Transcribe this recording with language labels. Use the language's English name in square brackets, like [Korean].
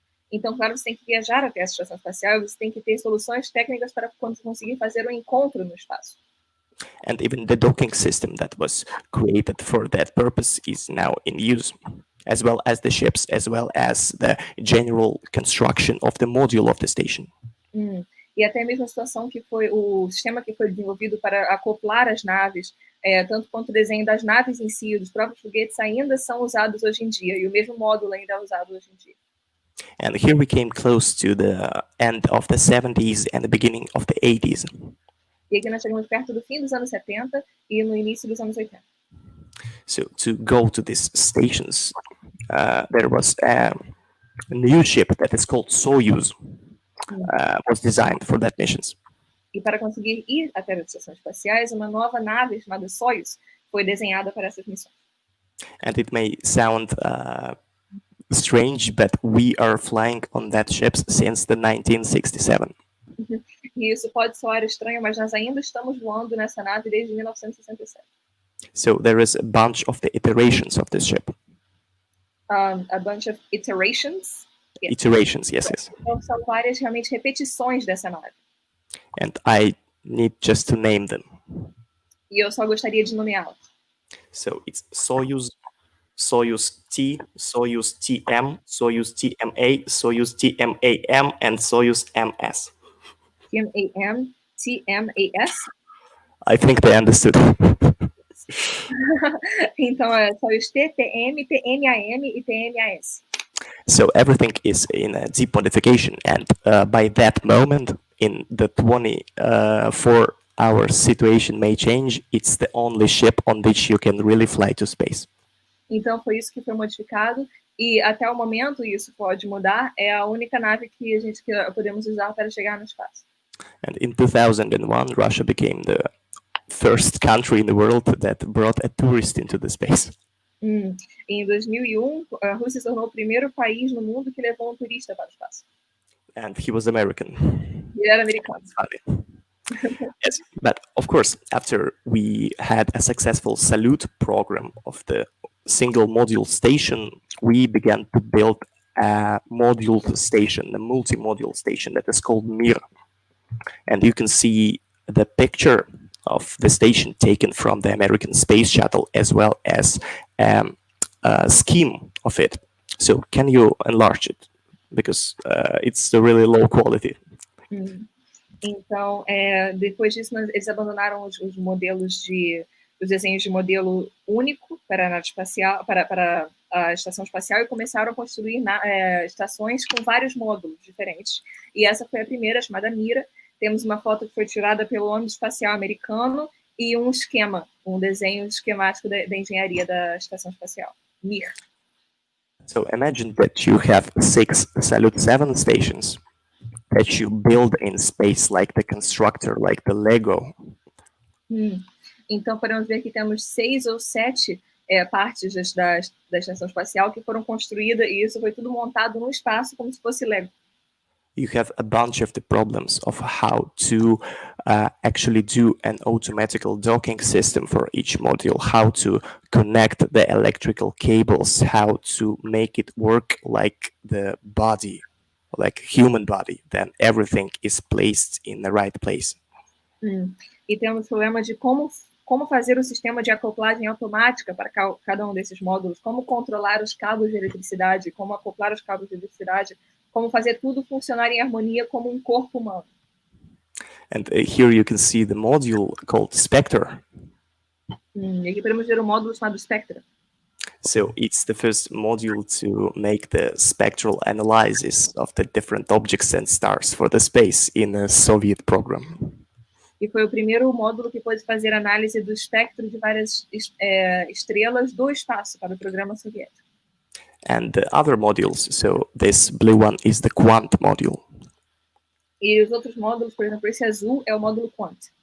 [Portuguese] Então, claro, você tem que viajar até a estação espacial, você tem que ter soluções técnicas para conseguir fazer um encontro no espaço. [English] And even the docking system that was created for that purpose is now in use, as well as the ships, as well as the general construction of the module of the station. [Portuguese] E até mesmo a situação que foi o sistema que foi desenvolvido para acoplar as naves, tanto quanto o desenho das naves em si, dos próprios foguetes, ainda são usados hoje em dia, e o mesmo módulo ainda é usado hoje em dia. [English] And here we came close to the end of the 70s and the beginning of the 80s. [Portuguese] E aqui nós chegamos perto do fim dos anos 70 e no início dos anos 80. [English] So to go to these stations, there was a new ship that is called Soyuz, was designed for that missions. [Portuguese] E para conseguir ir até as estações espaciais, uma nova nave chamada Soyuz foi desenhada para essas missões. [English] And it may sound strange, but we are flying on that ship since the 1967. [Portuguese] E isso pode soar estranho, mas nós ainda estamos voando nessa nave desde 1967. [English] So there is a bunch of the iterations of this ship. A bunch of iterations. Yes. Iterations, yes. [Portuguese] Então, são várias realmente repetições dessa nave. [English] And I need just to name them. [Portuguese] E eu só gostaria de nomeá-las. [English] So it's Soyuz, Soyuz T, Soyuz TM, Soyuz TMA, Soyuz TMAM, and Soyuz MS. TMAM, TMAS? I think they understood. [Portuguese] Então é Soyuz T, TM, TMAM e TMAS. [English] So everything is in a deep modification, and by that moment, in the 24-hour situation may change, it's the only ship on which you can really fly to space. [Portuguese] Então foi isso que foi modificado, e até o momento isso pode mudar, é a única nave que a gente podemos usar para chegar no espaço. [English] And in 2001, Russia became the first country in the world that brought a tourist into the space. [Portuguese] Em 2001, a Rússia se tornou o primeiro país no mundo que levou um turista para o espaço. [English] And he was American. [Portuguese] Ele era americano. [English] Yes, but of course, after we had a successful salute program of the single module station, we began to build a module station, a multi-module station that is called Mir. And you can see the picture of the station taken from the American space shuttle, as well as a scheme of it. So can you enlarge it? Because it's a really low quality. [Portuguese] Então, depois disso, eles abandonaram os modelos os desenhos de modelo único para a nave espacial, para a estação espacial, e começaram a construir estações com vários módulos diferentes. E essa foi a primeira, chamada Mira. Temos uma foto que foi tirada pelo ônibus espacial americano e um esquema, um desenho esquemático da engenharia da estação espacial, Mir. [English] So imagine that you have 6 Salyut 7 stations that you build in space, like the constructor, like the Lego. [Portuguese] Então, podemos ver que temos 6 ou 7 partes da estação espacial que foram construídas, e isso foi tudo montado no espaço como se fosse Lego. [English] You have a bunch of the problems of how to actually do an automatical docking system for each module, how to connect the electrical cables, how to make it work like the body. like human body, then everything is placed in the right place. [Portuguese] E temos o problema de como fazer o sistema de acoplagem automática para cada um desses módulos, como controlar os cabos de eletricidade, como acoplar os cabos de eletricidade, como fazer tudo funcionar em harmonia como um corpo humano. [English] And here you can see the module called Spectre. [Portuguese] E aqui podemos ver o módulo chamado Spectra. [English] So it's the first module to make the spectral analysis of the different objects and stars for the space in a Soviet program. [Portuguese] E foi o primeiro módulo que pôde fazer análise do espectro de várias estrelas do espaço para o programa soviético. [English] And the other modules, so this blue one is the Quant Module. [Portuguese] E os outros módulos, por exemplo, esse azul é o módulo Quant.